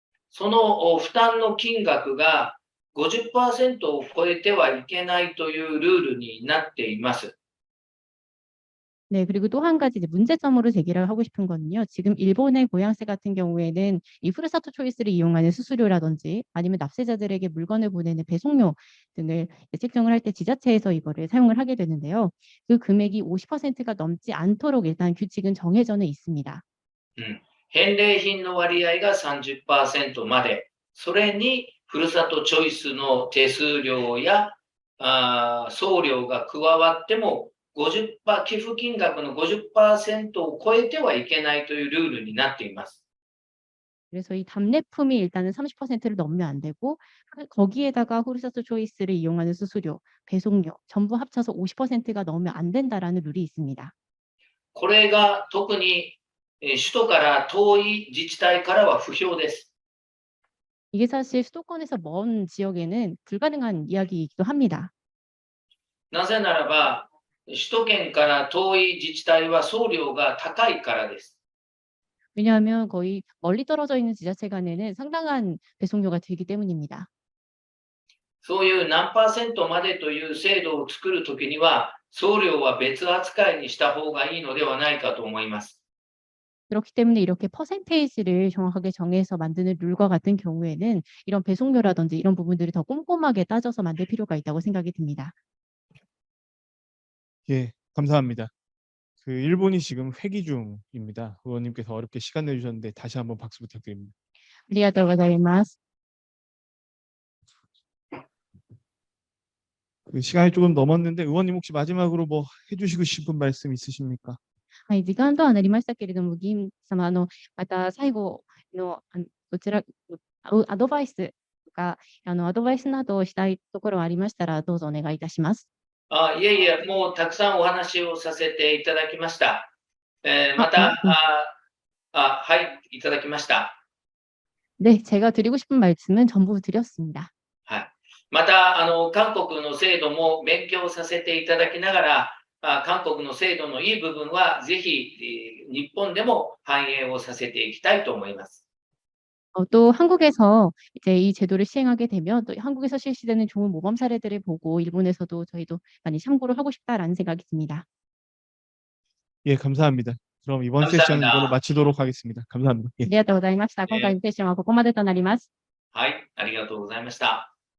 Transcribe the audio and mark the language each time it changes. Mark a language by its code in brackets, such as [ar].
[ja] その負担の金額が 50% を超えてはいけないというルールになっています。 [ko] 네, 그리고 또 한 가지 이제 문제점으로 제기를 하고 싶은 거는요. 지금 일본의 고향세 같은 경우에는 이 후르사토 초이스를 이용하는 수수료라든지 아니면 납세자들에게 물건을 보내는 배송료 등을 책정을 할 때 지자체에서 이거를 사용을 하게 되는데요. 그 금액이 50%가 넘지 않도록 일단 규칙은 정해져는 있습니다. [ja] 返礼品の割合が 30% まで、それにふるさとチョイスの手数料や送料が加わっても50%、寄付金額の 50% を超えてはいけないというルールになっています。 [ko] 그래서 이 답례품이 일단은 30%를 넘으면 안 되고 거기에다가 후르사토 초이스를 이용하는 수수료, 배송료 전부 합쳐서 50%가 넘으면 안 된다라는 룰이 있습니다. [ja] これが特に首都から遠い自治体からは不評です。 [ko] 이게 사실 수도권에서 먼 지역에는 불가능한 이야기이기도 합니다. [ja] なぜならば、首都圏から遠い自治体は送料が高いからです。 [ko] 왜냐하면 거의 멀리 떨어져 있는 지자체 간에는 상당한 배송료가 들기 때문입니다. [ja] そういう何%までという制度を作るときには、送料は別扱いにした方がいいのではないかと思います。 [ko] 그렇기 때문에 이렇게 퍼센테이지를 정확하게 정해서 만드는 룰과 같은 경우에는 이런 배송료라든지 이런 부분들을 더 꼼꼼하게 따져서 만들 필요가 있다고 생각이 듭니다. 예, 감사합니다. 그 일본이 지금 회기 중입니다. 의원님께서 어렵게 시간 내주셨는데 다시 한번 박수 부탁드립니다. [ja] ありがとうございます。 [ko] 그 시간이 조금 넘었는데 의원님 혹시 마지막으로 뭐 해주시고 싶은 말씀 있으십니까? [ja] はい、時間とはなりましたけれども、議員様、また最後の、こちら、アドバイスとか、アドバイスなどをしたいところはありましたら、どうぞお願いいたします。いえいえ、もうたくさんお話をさせていただきました。また、はい、いただきました。 [ko] 네, 제가 드리고 싶은 말씀은 전부 드렸습니다. [ja] はい。また、韓国の制度も勉強させていただきながら、韓国の制度のいい部分はぜひ、日本でも反映をさせていきたいと思います。 [ko] 또 한국에서 이제 이 제도를 시행하게 되면 또 한국에서 실시되는 좋은 모범 사례들을 보고 일본에서도 저희도 많이 참고를 하고 싶다라는 생각이 듭니다. 예, 감사합니다. 그럼 이번 세션 이걸로 마치도록 하겠습니다. 감사합니다. 예. [ja] ありがとうございました。今回のセッションはここまでとなります。はい、ありがとうございました。